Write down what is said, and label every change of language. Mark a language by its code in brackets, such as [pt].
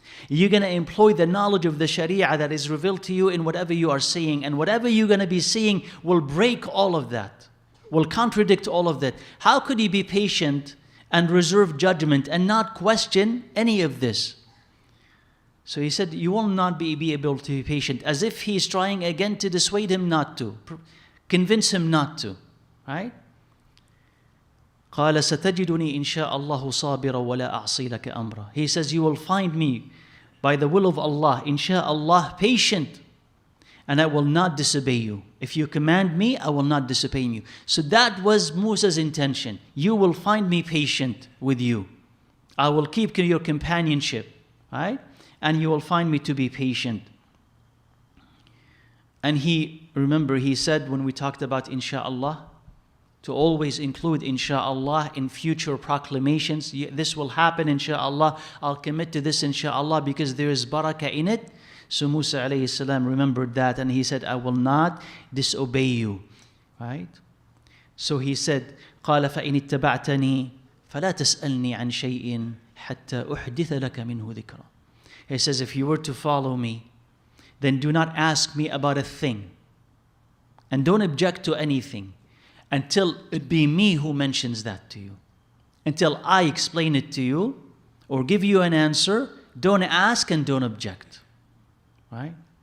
[en] You're going to employ the knowledge of the Sharia that is revealed to you in whatever you are seeing, and whatever you're going to be seeing will break all of that, will contradict all of that. How could you be patient and reserve judgment and not question any of this? So he said, you will not be able to be patient, as if he is trying again to dissuade him not to, convince him not to, right? [ar] قال ستجدني إن شاء الله صابرا ولا أعصي لك أمرا. [en] He says, you will find me by the will of Allah, inshaAllah, patient, and I will not disobey you. If you command me, I will not disobey you. So that was Musa's intention. You will find me patient with you. I will keep your companionship, right? And you will find me to be patient. And remember he said when we talked about insha'Allah, to always include insha'Allah in future proclamations. This will happen insha'Allah. I'll commit to this insha'Allah because there is barakah in it. So Musa alayhi salam remembered that, and he said, I will not disobey you. Right? So he said, [ar] قال فإن اتبعتني فلا تسألني عن شيء حتى أحدث لك منه ذكرا. [en] He says, if you were to follow me, then do not ask me about a thing. And don't object to anything until it be me who mentions that to you. Until I explain it to you or give you an answer, don't ask and don't object. Right?